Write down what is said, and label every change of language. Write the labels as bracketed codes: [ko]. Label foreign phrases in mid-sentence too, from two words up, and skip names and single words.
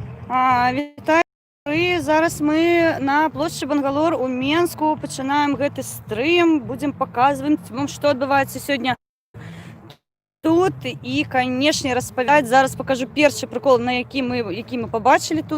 [uk] Вітаю. І зараз ми на площі Бангалор у Менску починаємо гэты стрим, будемо показувати вам, що відбувається сьогодні тут. І, звісно, розповідати. Зараз покажу перший прикол, на який ми побачили тут.